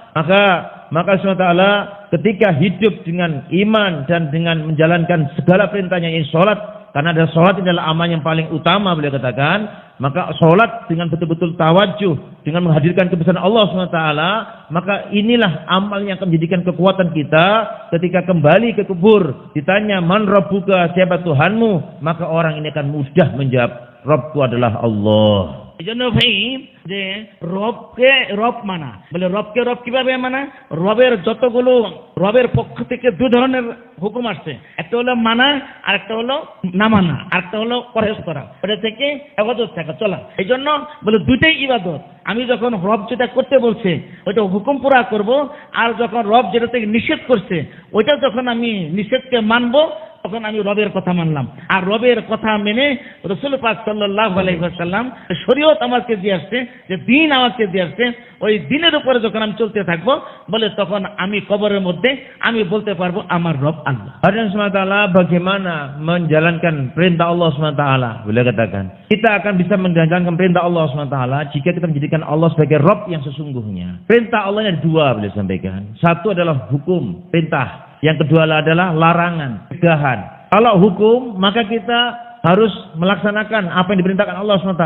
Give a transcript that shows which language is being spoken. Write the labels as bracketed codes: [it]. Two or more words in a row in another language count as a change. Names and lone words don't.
[id] Maka SWT ketika hidup dengan iman dan dengan menjalankan segala perintahnya, ini sholat, karena ada sholat ini adalah amal yang paling utama, beliau katakan, maka sholat dengan betul-betul tawajuh, dengan menghadirkan kebesaran Allah SWT, maka inilah amal yang akan menjadikan kekuatan kita ketika kembali ke kubur. Ditanya, [ar] من ربك, [id] siapa Tuhanmu? Maka orang ini akan mudah menjawab, Rabbku adalah Allah. [bn] এজন্য ভাই যে রবকে রব মানা, বলে রবকে রব কিভাবে মানা? রবের যতগুলো রবের পক্ষ থেকে দুই ধরনের হুকুম আসছে, একটা হলো মানা আর একটা হলো না মানা, আর একটা হলো পরহেজ করা, ওটা থেকে ইবাদত থাকা চলা। এই জন্য বলে দুইটাই ইবাদত। আমি যখন রব যেটা করতে বলছে ওইটা হুকুম পুরা করব, আর যখন রব যেটা থেকে নিষেধ করছে ওইটা যখন আমি নিষেধকে মানবো, তখন আমি রবের কথা মানলাম। আর রবের কথা মেনে রাসূল পাক [ar] صلى الله عليه وسلم [bn] শরীয়ত আমাকে দিয়ে আসছে, যে দিন আমাকে দিয়ে আসছে, ওই দিনের উপরে যখন আমি চলতে থাকবো, বলে তখন আমি কবরের মধ্যে আমি বলতে পারবো আমার রব আল্লাহ। [id] Hadirin semata bagaimana menjalankan perintah Allah SWT? Beliau katakan, kita akan bisa menjalankan perintah Allah SWT jika kita menjadikan Allah sebagai Rabb yang sesungguhnya. Perintah Allah ada dua, beliau sampaikan. Satu adalah hukum, perintah. Yang kedua adalah larangan, cegahan. Kalau hukum, maka kita harus melaksanakan apa yang diperintahkan Allah SWT.